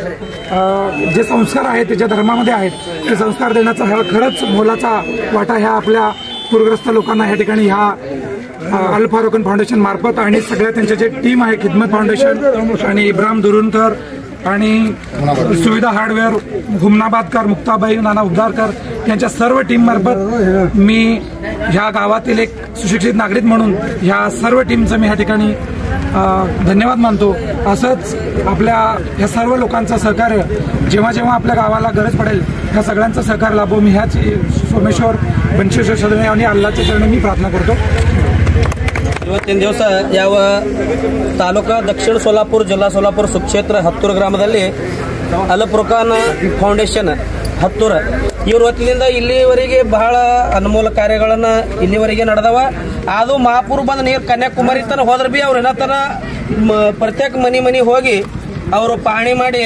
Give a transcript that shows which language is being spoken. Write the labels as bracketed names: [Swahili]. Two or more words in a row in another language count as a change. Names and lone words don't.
[Marathi] जे संस्कार आहेत ते ज्या धर्मामध्ये आहेत ते संस्कार देण्याचा हा खरंच मोलाचा वाटा ह्या आपल्या पूरग्रस्त लोकांना ह्या ठिकाणी ह्या अल फारुकन फाउंडेशन मार्फत आणि सगळ्या त्यांचे जे टीम आहे खिदमत फाउंडेशन आणि इब्राहिम दुरुनकर आणि सुविधा हार्डवेअर हुमनाबादकर मुक्ताबाई नाना उद्धारकर यांच्या सर्व टीम मार्फत मी ह्या गावातील एक सुशिक्षित नागरिक म्हणून ह्या सर्व टीमचं मी ह्या ठिकाणी धन्यवाद मानतो. असंच आपल्या ह्या सर्व लोकांचं सहकार्य जेव्हा जेव्हा आपल्या गावाला गरज पडेल ह्या सगळ्यांचं सहकार्य लाभो मी ह्याच सोमेश्वर बनशेश्वर शरणे आणि अल्लाच्या चरणी मी प्रार्थना करतो. [Kannada] ಇವತ್ತಿನ ದಿವಸ ಯಾವ ತಾಲೂಕಾ ದಕ್ಷಿಣ ಸೋಲಾಪುರ ಜಿಲ್ಲಾ ಸೋಲಾಪುರ ಸುಕ್ಷೇತ್ರ ಹತ್ತೂರು ಗ್ರಾಮದಲ್ಲಿ ಅಲ್ ಫುರ್ಖಾನ್ ಫೌಂಡೇಶನ್ ಹತ್ತೂರು ಇವ್ರ ವತಿಯಿಂದ ಇಲ್ಲಿವರೆಗೆ ಬಹಳ ಅನುಮೂಲ ಕಾರ್ಯಗಳನ್ನ ಇಲ್ಲಿವರೆಗೆ ನಡೆದವ. ಅದು ಮಹಾಪುರ್ ಬಂದ ನೀರು ಕನ್ಯಾಕುಮಾರಿ ತನ ಹೋದ್ರ ಬಿ ಅವ್ರು ಏನತರ ಪ್ರತ್ಯೇಕ ಮನಿ ಹೋಗಿ ಅವರು ಪಾಣಿ ಮಾಡಿ